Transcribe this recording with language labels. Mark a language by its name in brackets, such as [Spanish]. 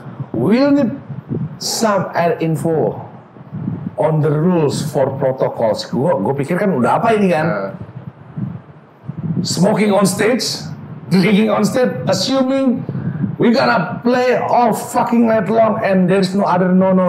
[English] We'll need some add info on the rules for protocols. [Indonesian] Gue pikir kan udah apa ini kan? [English] Smoking on stage, drinking on stage, assuming we gonna play all fucking night long and there's no other no.